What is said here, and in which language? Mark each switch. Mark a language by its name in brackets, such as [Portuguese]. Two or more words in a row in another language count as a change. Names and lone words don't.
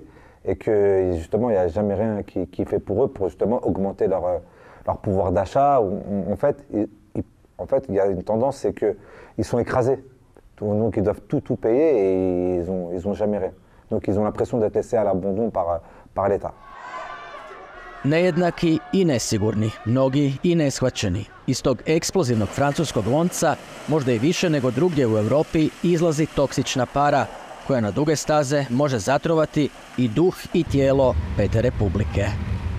[French] Et que justement, il n'y a jamais rien qui fait pour eux pour justement augmenter leur pouvoir d'achat. En fait, il y a une tendance, c'est qu'ils sont écrasés. Donc ils doivent tout payer et ils ont jamais rien. Donc ils ont l'impression d'être laissés à l'abandon par l'État. [Croatian] Nejednaki i nesigurni, mnogi i neshvaćeni. Iz tog eksplozivnog francuskog lonca, možda i više nego drugdje u Europi, izlazi toksična para koja na duge staze može zatrovati i duh i tijelo Pete Republike.